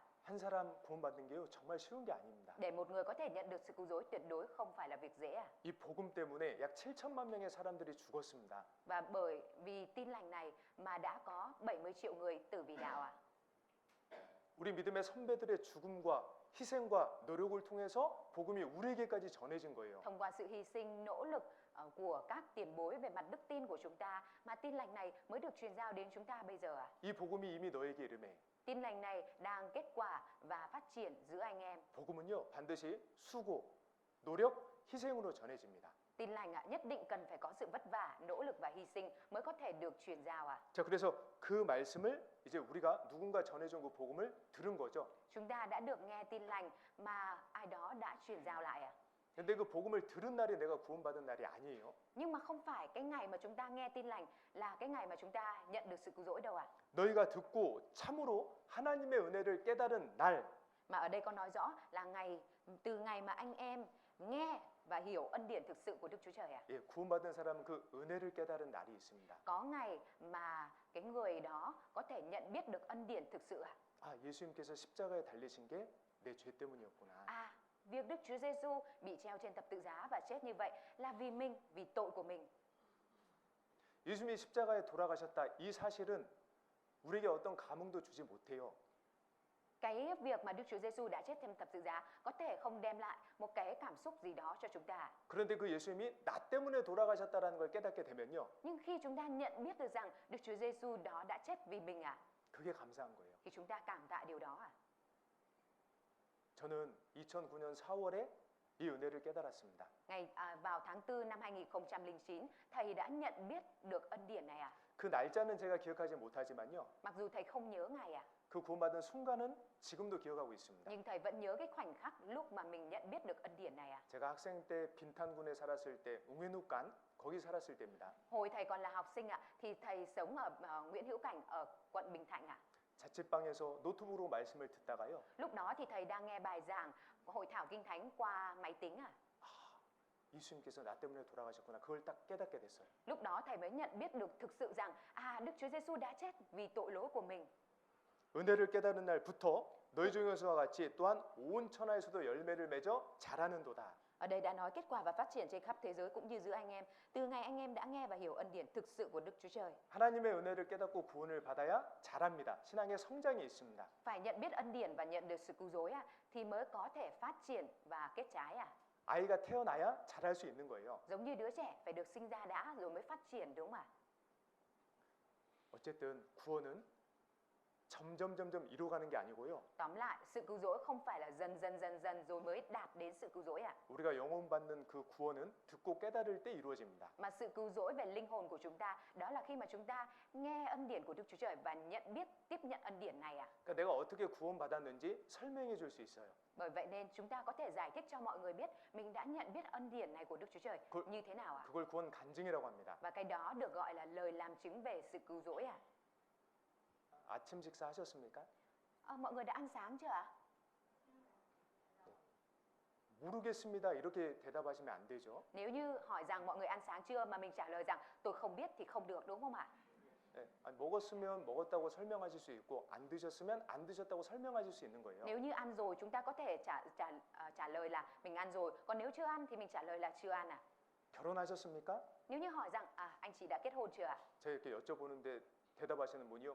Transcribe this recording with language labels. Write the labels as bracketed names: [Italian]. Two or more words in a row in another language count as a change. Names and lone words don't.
[Korean] 한 사람 구원받는 게요 정말 쉬운 게 아닙니다. [Vietnamese] Để một người có thể nhận được sự cứu rỗi tuyệt đối không phải là việc dễ. [Korean] 이 복음 때문에 약 7천만 명의 사람들이 죽었습니다. [Vietnamese] Và bởi vì tin lành này mà đã có 70 triệu người tử vì đạo. [Korean] 우리 믿음의 선배들의 죽음과 희생과 노력을 통해서 복음이 우리에게까지 전해진 거예요. [Vietnamese] Thông qua sự hy sinh, nỗ lực của các tiền bối về mặt đức tin của chúng ta mà tin lành này mới được truyền giao đến chúng ta bây giờ. [Korean] 이 복음이 이미 너에게 이르매. [Vietnamese] Tin lành này đang kết quả và phát triển giữa anh em. [Korean] 복음은요 반드시 수고, 노력, 희생으로 전해집니다. [Vietnamese] Tin lành nhất định cần phải có sự vất vả, nỗ lực và hy sinh mới có thể được truyền giao. [Korean] 자, 그래서 그 말씀을 이제 우리가 누군가 전해준 그 복음을 들은 거죠. [Vietnamese] Chúng ta đã được nghe tin lành mà ai đó đã truyền giao lại. [Korean] 근데 그 복음을 들은 날이 내가 구원받은 날이 아니에요. [Vietnamese] Nhưng mà không phải cái ngày mà chúng ta nghe tin lành là cái ngày mà chúng ta nhận được sự cứu rỗi đâu ạ. [Korean] 너희가 듣고 참으로 하나님의 은혜를 깨달은 날. [Vietnamese] Mà ở đây có nói rõ là từ ngày mà anh em nghe và hiểu ân điển thực sự của Đức Chúa Trời. [Korean] 예, 구원받은 사람은 그 은혜를 깨달은 날이 있습니다. [Vietnamese] Có ngày mà cái người đó có thể nhận biết được ân điển thực sự. [Korean] 아, 예수님께서 십자가에 달리신 게 내 죄 때문이었구나. [Vietnamese] Việc Đức Chúa Giêsu bị treo trên thập tự giá và chết như vậy là vì mình, vì tội của mình. [Korean] 예수님이 십자가에 돌아가셨다. 이 사실은 우리에게 어떤 감흥도 주지 못해요. [Vietnamese] Cái việc mà Đức Chúa Giêsu đã chết trên thập tự giá có thể không đem lại một cái cảm xúc gì đó cho chúng ta. [Korean] 그런데 그 예수님이 나 때문에 돌아가셨다라는 걸 깨닫게 되면요. [Vietnamese] Nhưng khi chúng ta nhận biết được rằng Đức Chúa Giêsu đó đã chết vì mình [Korean] 그게 감사한 거예요. [Vietnamese] thì chúng ta cảm tạ điều đó. [Korean] 저는 2009년 4월에 이 은혜를 깨달았습니다. [Vietnamese] Vào tháng 4 năm 2009, thầy đã nhận biết được ân điển này. [Korean] 그 날짜는 제가 기억하지 못하지만요. [Vietnamese] Mặc dù thầy không nhớ ngày [Korean] 그 구원받은 순간은 지금도 기억하고 있습니다. [Vietnamese] nhưng thầy vẫn nhớ cái khoảnh khắc lúc mà mình nhận biết được ân điển này. [Korean] 제가 학생 때 빈탄군에 살았을 때 웅회누간 거기 살았을 때입니다. [Vietnamese] Hồi thầy còn là học sinh thì thầy sống ở Nguyễn Hữu Cảnh ở quận Bình Thạnh [Korean] 자취방에서 노트북으로 말씀을 듣다가요. [Vietnamese] Lúc đó thì thầy đang nghe bài giảng hội thảo kinh thánh qua máy tính [Korean] 예수님께서 나 때문에 돌아가셨구나. 그걸 딱 깨닫게 됐어요. [Vietnamese] Lúc đó thầy mới nhận biết được thực sự rằng Đức Chúa Giêsu đã chết vì tội lỗi của mình. [Korean] 은혜를 깨달은 날부터 너희 중에서와 같이 또한 온 천하에서도 열매를 맺어 자라는도다. [Vietnamese] Ở đây đã nói kết quả và phát triển trên khắp thế giới cũng như giữa anh em. Từ ngày anh em đã nghe và hiểu ân điển thực sự của Đức Chúa Trời. [Korean] 하나님의 은혜를 깨닫고 구원을 받아야 자랍니다. 신앙의 성장이 있습니다. [Vietnamese] Phải nhận biết ân điển và nhận được sự cứu rỗi thì mới có thể phát triển và kết trái [Korean] 아이가 태어나야 자랄 수 있는 거예요. [Vietnamese] Giống như đứa trẻ phải được sinh ra đã rồi mới phát triển, đúng không ạ? [Korean] 어쨌든 구원은 점점 이루어가는 게 아니고요. [Vietnamese] Tóm lại, sự cứu rỗi không phải là dần rồi mới đạt đến sự cứu rỗi [Korean] 우리가 영혼 받는 그 구원은 듣고 깨달을 때 이루어집니다. [Vietnamese] Mà sự cứu rỗi về linh hồn của chúng ta đó là khi mà chúng ta nghe ân điển của Đức Chúa Trời và nhận biết, tiếp nhận ân điển này [Korean] 그러니까 내가 어떻게 구원받았는지 설명해 줄 수 있어요. [Vietnamese] Bởi vậy nên chúng ta có thể giải thích cho mọi người biết mình đã nhận biết ân điển này của Đức Chúa Trời như thế nào [Korean] 그걸 구원 간증이라고 합니다. [Vietnamese] Và cái đó được gọi là lời làm chứng về sự cứu rỗi [Korean] 아침 식사하셨습니까? [Vietnamese] Mọi người đã ăn sáng chưa ạ? [Korean] 모르겠습니다. 이렇게 대답하시면 안 되죠. [Vietnamese] Nếu như hỏi rằng mọi người ăn sáng chưa mà mình trả lời rằng tôi không biết thì không được, đúng không ạ? [Korean] 네, 먹었으면 먹었다고 설명하실 수 있고 안 드셨으면 안 드셨다고 설명하실 수 있는 거예요. [Vietnamese] Nếu như ăn rồi chúng ta có thể trả lời là mình ăn rồi, còn nếu chưa ăn thì mình trả lời là chưa ăn [Korean] 결혼하셨습니까? [Vietnamese] Nếu như hỏi rằng anh chị đã kết hôn chưa ạ? [Korean] 제가 이렇게 여쭤보는데 대답하시는 분이요.